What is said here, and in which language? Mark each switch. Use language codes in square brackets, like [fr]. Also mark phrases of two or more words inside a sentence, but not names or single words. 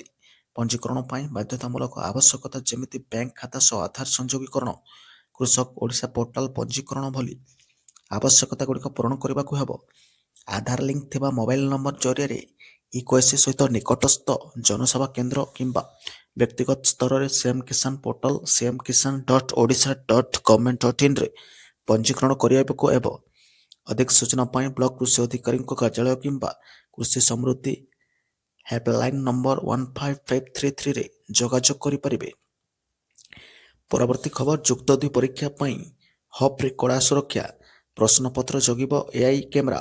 [or] ପଞ୍ଜୀକରଣ ପାଇଁ ବାଧ୍ୟତାମୂଳକ ଆବଶ୍ୟକତା ଯେମିତି ବ୍ୟାଙ୍କ ଖାତା ସହ ଆଧାର ସଂଯୋଗୀକରଣ, କୃଷକ ଓଡ଼ିଶା ପୋର୍ଟାଲ ପଞ୍ଜୀକରଣ ଭଳି ଆବଶ୍ୟକତାଗୁଡ଼ିକ ପୂରଣ କରିବାକୁ ହେବ। ଆଧାର ଲିଙ୍କ ଥିବା ମୋବାଇଲ ନମ୍ବର ଜରିଆରେ ଇକେୱାଇସି ସହିତ ନିକଟସ୍ଥ ଜନସେବା କେନ୍ଦ୍ର କିମ୍ବା ବ୍ୟକ୍ତିଗତ ସ୍ତରରେ ସିଏମ୍ କିଷାନ ପୋର୍ଟାଲ cmkisan.odisha.government.in ରେ ପଞ୍ଜୀକରଣ କରିବାକୁ ହେବ। ଅଧିକ ସୂଚନା ପାଇଁ ବ୍ଲକ କୃଷି ଅଧିକାରୀଙ୍କ କାର୍ଯ୍ୟାଳୟ କିମ୍ବା କୃଷି ସମୃଦ୍ଧି ହେଲ୍ପଲାଇନ୍ ନମ୍ବର 15533ରେ ଯୋଗାଯୋଗ କରିପାରିବେ। ପରବର୍ତ୍ତୀ ଖବର, ଯୁକ୍ତ 2 ପରୀକ୍ଷା ପାଇଁ ହବ୍ରେ କଡ଼ା ସୁରକ୍ଷା, ପ୍ରଶ୍ନପତ୍ର ଜଗିବ ଏଆଇ କ୍ୟାମେରା।